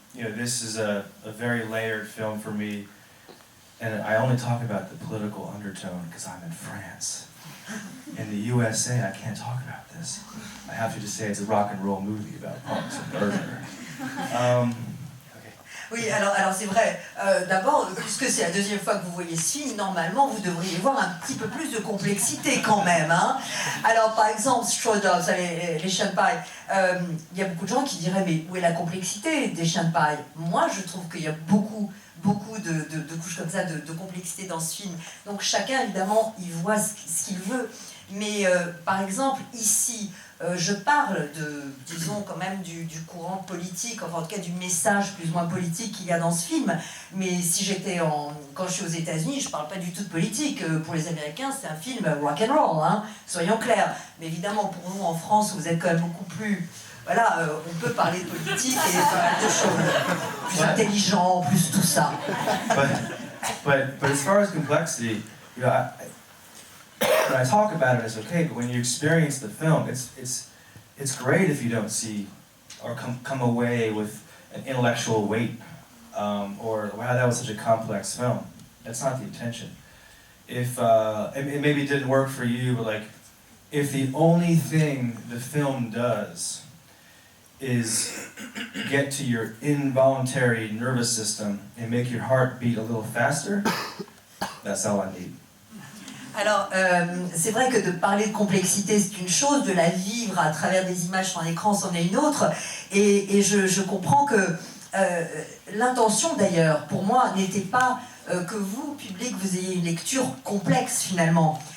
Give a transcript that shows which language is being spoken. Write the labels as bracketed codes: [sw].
[en] You know, this is a very layered film for me. And I only talk about the political undertone because I'm in France. In the USA, I can't talk about this. I have to just say it's a rock and roll movie about punks and murder. [fr] Oui, alors c'est vrai. D'abord, puisque c'est la deuxième fois que vous voyez ce film, normalement, vous devriez voir un petit peu plus de complexité quand même. Hein. Alors, par exemple, Straw Dogs, les chiens de paille, il y a beaucoup de gens qui diraient, mais où est la complexité des chiens de paille? Moi, je trouve qu'il y a beaucoup de couches comme ça, de complexité dans ce film. Donc chacun, évidemment, il voit ce qu'il veut. Mais par exemple, ici, je parle disons quand même du courant politique, enfin en tout cas du message plus ou moins politique qu'il y a dans ce film. Mais si quand je suis aux États-Unis, je parle pas du tout de politique. Pour les Américains, c'est un film rock and roll, hein, soyons clairs. Mais évidemment, pour nous en France, vous êtes quand même beaucoup plus... Voilà, on peut parler de politique et pas mal de choses. Plus intelligent, plus tout ça. [en] But as far as complexity, you know, when I talk about it, it's okay. But when you experience the film, it's great if you don't see or come away with an intellectual weight, or wow, that was such a complex film. That's not the intention. If it maybe didn't work for you, but like, if the only thing the film does is get to your involuntary nervous system and make your heart beat a little faster, that's all I need. [fr] Alors, c'est vrai que de parler de complexité, c'est une chose, de la vivre à travers des images sur un écran, c'en est une autre. Et je comprends que l'intention, d'ailleurs, pour moi, n'était pas que vous, public, vous ayez une lecture complexe, finalement.